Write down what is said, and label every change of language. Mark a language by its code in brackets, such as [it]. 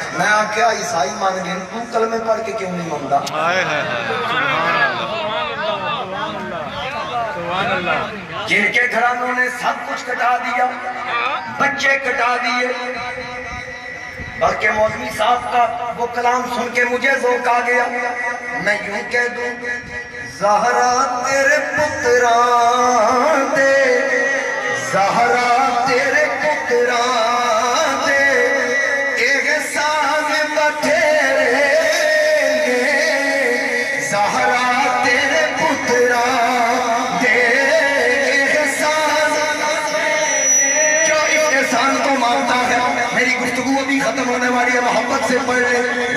[ur] میں کیا عیسائی مان گئے, تو کلمے پڑھ کے کیوں نہیں مانتا؟ جن کے گھرانوں نے سب کچھ کٹا دیا, بچے کٹا دیے, بلکہ مولوی صاحب کا وہ کلام سن کے مجھے ذوق آ گیا. میں یوں کہہ دوں [pa] زہرا تیرے پتران دے, زہرا تیرے پتران دے, احسان بتھیرے نے, زہرا تیرے پتران دے, احسان جو [ur] ختم ہونے والی ہے، محبت سے پڑھ لے.